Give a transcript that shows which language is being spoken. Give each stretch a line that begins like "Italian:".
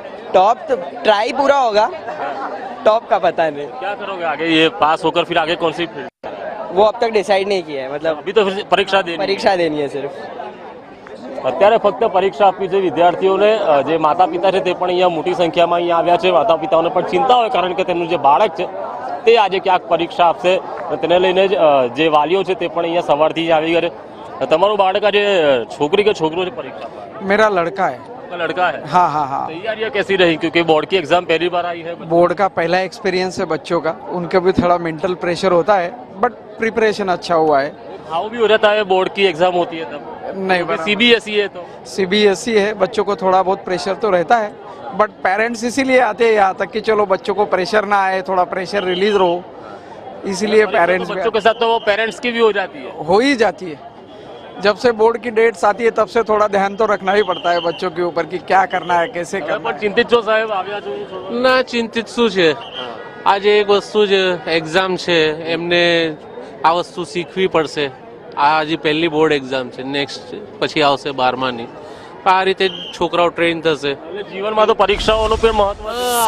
Hindi: Top तो try पूरा होगा, टॉप का पता नहीं। क्या करोगे आगे? ये पास होकर फिर आगे कौन सी फील्ड? वो अब तक डिसाइड नहीं किया है, मतलब अभी तो फिर परीक्षा देनी है सिर्फ।
Gujarati: અત્યારે ફક્ત પરીક્ષા આપવી છે વિદ્યાર્થીઓને। જે માતા પિતા છે તે પણ અહીંયા મોટી સંખ્યામાં અહીંયા આવ્યા છે। માતા પિતાઓને પણ ચિંતા હોય, કારણ કે તેમનું જે બાળક છે તે આજે ક્યાંક પરીક્ષા આપશે। તેને લઈને જ જે વાલીઓ છે તે પણ અહીંયા સવારથી જ આવી ગયા। તમારું બાળક આજે
Hindi: छोकरी के छोकरो से परीक्षा? मेरा लड़का है। आपका लड़का है? हाँ हाँ हाँ। तैयारियां कैसी रही, क्योंकि बोर्ड की एग्जाम पहली बार आई है? बोर्ड का पहला एक्सपीरियंस है बच्चों का, उनके भी थोड़ा मेंटल प्रेशर होता है, बट प्रिपरेशन अच्छा हुआ है। भाव भी हो जाता है, बोर्ड की एग्जाम होती है तब? नहीं, सीबीएसई है तो सीबीएसई है, बच्चों को थोड़ा बहुत प्रेशर तो रहता है, बट पेरेंट्स इसीलिए आते हैं यहाँ तक कि चलो बच्चों को प्रेशर ना आए, थोड़ा प्रेशर रिलीज रहो, इसीलिए पेरेंट्स बच्चों के साथ तो वो पेरेंट्स की भी हो जाती है। हो ही जाती है। जब से बोर्ड की डेट्स आती है तब से थोड़ा ध्यान तो रखना ही पड़ता है बच्चों के ऊपर कि क्या करना है, कैसे करना है।
Gujarati: चिंतित છો સાહેબ? આવ્યા છો? ના, ચિંતિત શું છે? આજે એક વસ્તુ જ એક્ઝામ છે, એમને આ વસ્તુ શીખવી પડશે। આ હજી પહેલી બોર્ડ એક્ઝામ છે, નેક્સ્ટ પછી આવશે 12માની। આ રીતે છોકરાઓ ટ્રેન થશે। જીવનમાં તો પરીક્ષાઓનું પણ મહત્વ છે।